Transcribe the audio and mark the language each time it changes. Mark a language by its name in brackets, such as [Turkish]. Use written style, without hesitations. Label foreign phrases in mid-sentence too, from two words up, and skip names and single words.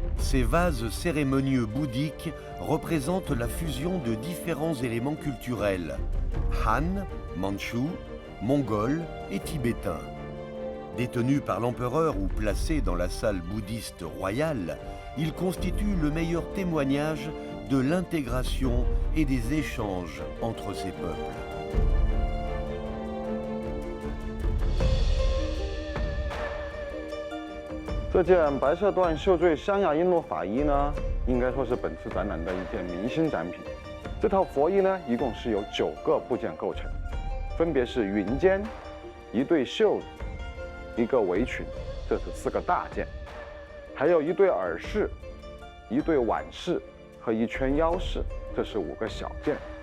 [French] Ces vases cérémonieux bouddhiques représentent la fusion de différents éléments culturels, Han, Mandchou, Mongol et tibétain. Détenus par l'empereur ou placés dans la salle bouddhiste royale, ils constituent le meilleur témoignage de l'intégration et des échanges entre ces peuples. [Chinese] 这件白色缎绣坠象牙璎珞法衣呢，应该说是本次展览的一件明星展品。这套佛衣呢，一共是由9个部件构成，分别是云肩、一对袖子、一个围裙，这是4个大件，还有一对耳饰、一对腕饰和一圈腰饰，这是5个小件。